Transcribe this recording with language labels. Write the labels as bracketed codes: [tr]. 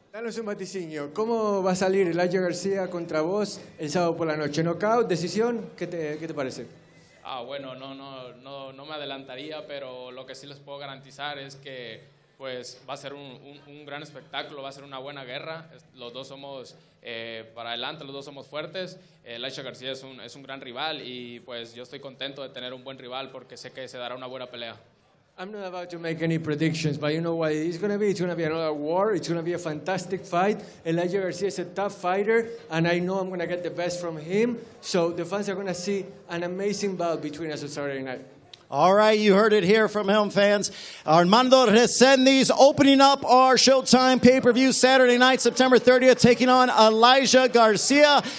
[es] Danos un vaticinio. ¿Cómo va a salir Elijah Garcia contra vos el sábado por la noche? ¿Knockout? ¿Decisión? ¿Qué te parece? Bueno, no me adelantaría, pero lo que sí les puedo garantizar es que pues va a ser un gran espectáculo, va a ser una buena guerra. Los dos somos para adelante, los dos somos fuertes. Elijah Garcia es un gran rival y pues yo estoy contento de tener un buen rival porque sé que se dará una buena pelea. [en] I'm not about to make any predictions, but you know what it's going to be? It's going to be another war. It's going to be a fantastic fight. Elijah Garcia is a tough fighter, and I know I'm going to get the best from him. So the fans are going to see an amazing battle between us on Saturday night. All right, you heard it here from him, fans. Armando Resendiz opening up our Showtime pay-per-view Saturday night, September 30th, taking on Elijah Garcia.